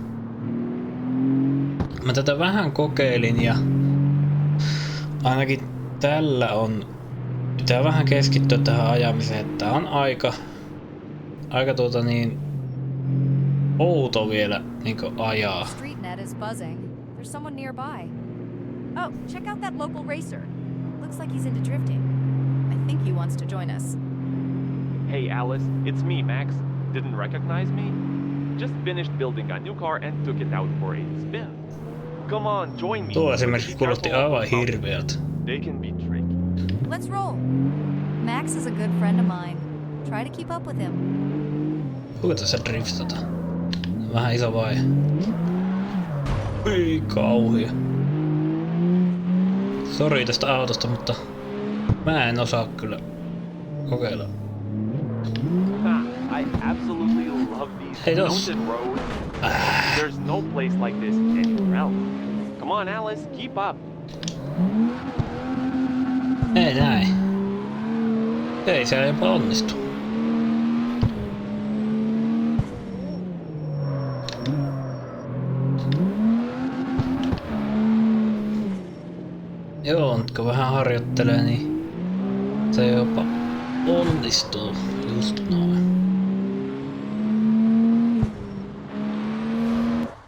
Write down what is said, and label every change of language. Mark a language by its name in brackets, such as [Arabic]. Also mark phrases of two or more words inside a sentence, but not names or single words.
[Finnish] Mä tätä vähän kokeilin ja ainakin tällä pitää vähän keskittyä tähän ajamiseen, että tää on aika outo vielä ajaa. [English] StreetNet is buzzing. There's someone nearby. Oh, check out that local racer. Looks like he's into drifting. I think he wants to join us. Hey Alice, it's me, Max. Didn't recognize me? Just finished building a new car and took it out for a spin. Come on, join me. [Finnish] Tuo esimerkiksi kuulosti aivan hirveältä. [English] They can be tricky. Let's roll. Max is a good friend of mine. Try to keep up with him. [Finnish] Kuinka tässä driftata? Vähän iso vaihe. Ei kauhia. Sori tästä autosta, mutta mä en osaa kyllä kokeilla. [English] I absolutely love these Hey, mountain roads. There's no place like this anywhere else. Come on, Alice, keep up. [Finnish] Ei näin. Ei se jopa onnistu. Joo, nyt kun vähän harjoittelee, niin se jopa onnistuu just noin.